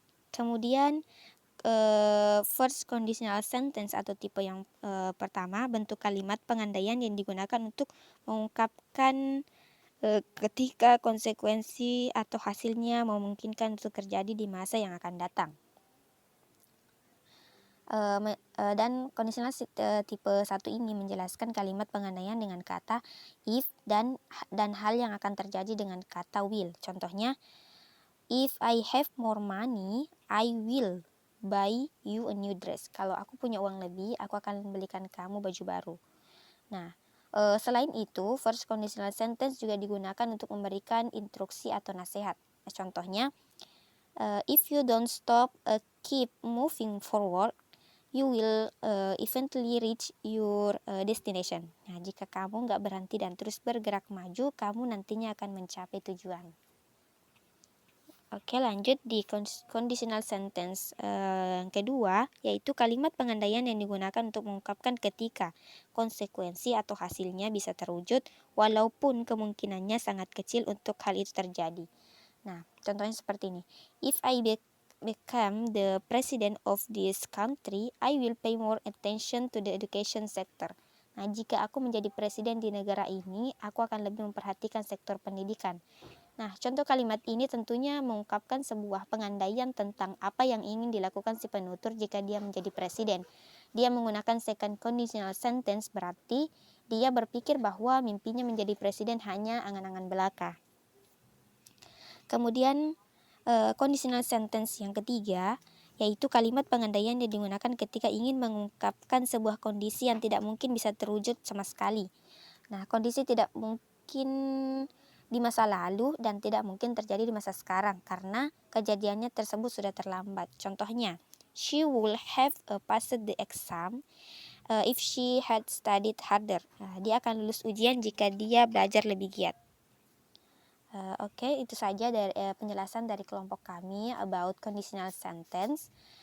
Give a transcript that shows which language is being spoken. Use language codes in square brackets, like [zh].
[id] Kemudian, first conditional sentence atau tipe yang pertama, bentuk kalimat pengandaian yang digunakan untuk mengungkapkan ketika konsekuensi atau hasilnya memungkinkan untuk terjadi di masa yang akan datang. Dan conditional tipe 1 ini menjelaskan kalimat pengandaian dengan kata if dan hal yang akan terjadi dengan kata will. [en] Contohnya, if I have more money, I will buy you a new dress. [id] Kalau aku punya uang lebih, aku akan membelikan kamu baju baru. Nah, selain itu, first conditional sentence juga digunakan untuk memberikan instruksi atau nasihat. [en] Nah, contohnya, if you don't stop, keep moving forward, you will eventually reach your destination. [id] Nah, jika kamu nggak berhenti dan terus bergerak maju, kamu nantinya akan mencapai tujuan. Oke, lanjut di conditional sentence yang kedua, yaitu kalimat pengandaian yang digunakan untuk mengungkapkan ketika konsekuensi atau hasilnya bisa terwujud, walaupun kemungkinannya sangat kecil untuk hal itu terjadi. Nah, contohnya seperti ini. [en] If I become the president of this country, I will pay more attention to the education sector. [id] Nah, jika aku menjadi presiden di negara ini, aku akan lebih memperhatikan sektor pendidikan. Nah, contoh kalimat ini tentunya mengungkapkan sebuah pengandaian tentang apa yang ingin dilakukan si penutur jika dia menjadi presiden. Dia menggunakan second conditional sentence, berarti dia berpikir bahwa mimpinya menjadi presiden hanya angan-angan belaka. Kemudian Conditional sentence yang ketiga, yaitu kalimat pengandaian yang digunakan ketika ingin mengungkapkan sebuah kondisi yang tidak mungkin bisa terwujud sama sekali. Nah, kondisi tidak mungkin di masa lalu dan tidak mungkin terjadi di masa sekarang karena kejadiannya tersebut sudah terlambat. [en] Contohnya, she would have passed the exam if she had studied harder. [id] Nah, dia akan lulus ujian jika dia belajar lebih giat. Oke, itu saja dari penjelasan dari kelompok kami [en] about conditional sentence.